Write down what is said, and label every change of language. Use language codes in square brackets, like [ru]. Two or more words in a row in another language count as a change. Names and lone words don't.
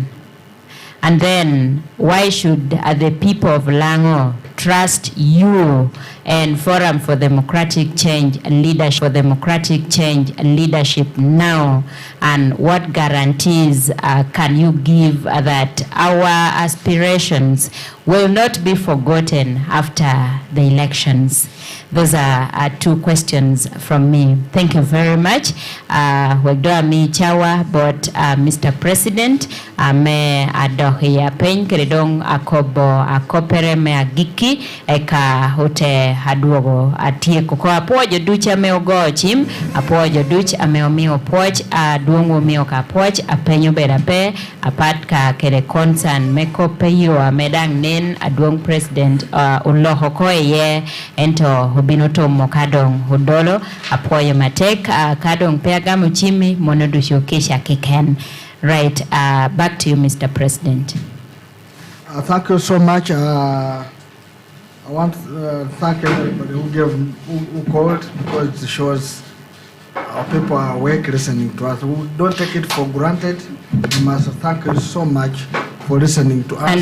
[en] And then why should the people of Lango trust you and Forum for Democratic Change and Leadership now? And what guarantees can you give that our aspirations will not be forgotten after the elections? Those are two questions from me. Thank you very much. [laj] Wagdoa mi chawa, [en] but Mr. [laj] President, me adohi ya pen keredong akobo akopere me agiki eka hote haduogo atie koko apojo ducha me ogo chim apojo duch ameomio poch aduongo mio ka poch apenyo berape apat ka kere concern meko peyo amedang nen aduong President uloho koye ento hubinoto mokadong hudolo apoyo matek kadong peagamu chimi monodusho kisha kiken. [en] Right, back to you, Mr. President. Thank you so much. I want to thank everybody who called, because it shows our people are awake listening to us. We don't take it for granted. We must thank you so much for listening to us.